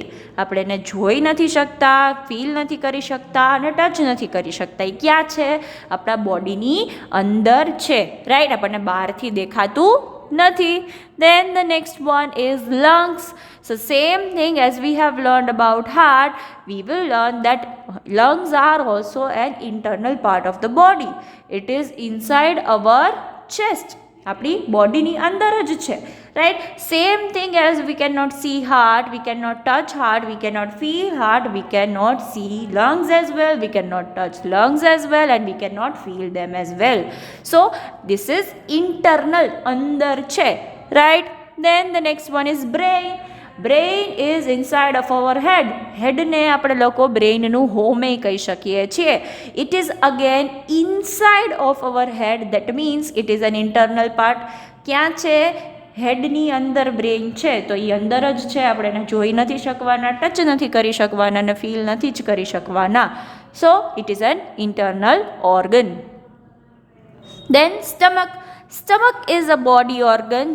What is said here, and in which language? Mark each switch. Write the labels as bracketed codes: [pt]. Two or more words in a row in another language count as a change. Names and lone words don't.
[gu] આપણે એને જોઈ નથી શકતા, ફીલ નથી કરી શકતા અને ટચ નથી કરી શકતા. એ ક્યાં છે? આપણા બોડીની અંદર છે. રાઈટ, આપણને બહારથી દેખાતું નથી. [en] Then the next one is lungs. So same thing as we have learned about heart, we will learn that lungs are also an internal part of the body. It is inside our chest. [gu] આપણી બોડીની અંદર જ છે, રાઈટ. [en] same thing as we can not see heart, we can not touch heart, we can not feel heart, we can not see lungs as well, we cannot touch lungs as well, and we cannot feel them as well. So this is internal, [gu] અંદર છે, [en] right. Then the next one is brain. Brain is inside of our head. [gu] Head ને આપણે લોકો બ્રેઇનનું હોમે કહી શકીએ છીએ. [en] It is again inside of our head. That means it is an internal part. [gu] ક્યાં છે? હેડની અંદર બ્રેઇન છે, તો એ અંદર જ છે, આપણે એને જોઈ નથી શકવાના, ટચ નથી કરી શકવાના અને ફીલ નથી જ કરી શકવાના. [en] So it is an internal organ. Then stomach. Stomach is a body organ.